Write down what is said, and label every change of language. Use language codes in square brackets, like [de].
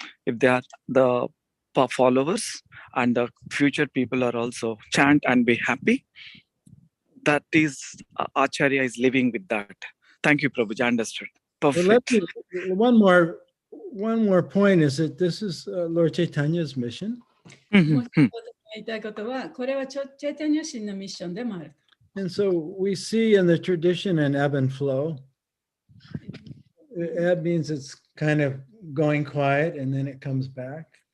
[en] If they are the followers and the future people are also chant and be happy, that is Acharya is living with that. Thank you, Prabhuji. Understood. Perfect. One more point is that this is Lord Chaitanya's mission. [ja] もう一つ言いたいことは、これはチャイタニャ神のミッションでもある。 [en] And so we see in the tradition an ebb and flow. Ebb means it's kind of going quiet and then it comes back.